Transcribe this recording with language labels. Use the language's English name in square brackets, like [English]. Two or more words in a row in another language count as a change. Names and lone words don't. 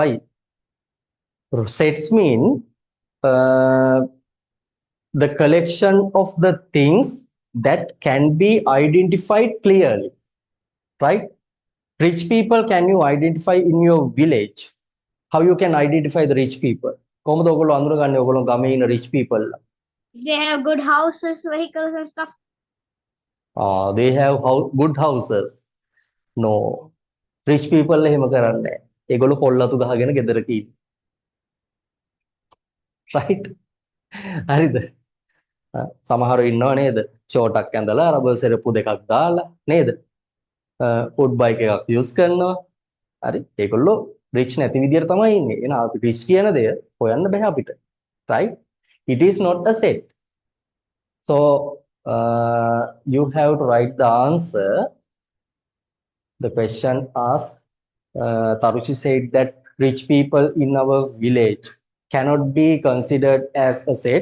[English] Sets mean the collection of the things that can be identified clearly. Right? Rich people, can you identify in your village? How you can identify the rich people? [Sinhala] කොහොමද ඔයගොල්ලෝ අඳුරගන්නේ ඔයගොල්ලෝ ගමේ ඉන්න [English] rich people? They have good houses, vehicles, and stuff. They have good houses. [Sinhala] No, [English] rich people [Sinhala] එහෙම කරන්නේ නැහැ. ඒගොල්ලෝ පොල්ලතු ගහගෙන ගෙදරක ඉන්නේ. Right? හරිද? සමහරව ඉන්නව නේද? ෂෝටක් ඇඳලා රබර් සෙරප්පු දෙකක් දාලා නේද? [English] food bike [Sinhala] එකක් යූස් කරනවා. හරි? ඒගොල්ලෝ rich නැති විදියට තමයි ඉන්නේ. එහෙනම් අපි rich කියන දේ හොයන්න බෑ අපිට. [English] Right? It is not a set. So you have to write the answer. The question asks, Tarushi said that rich people in our village cannot be considered as a set.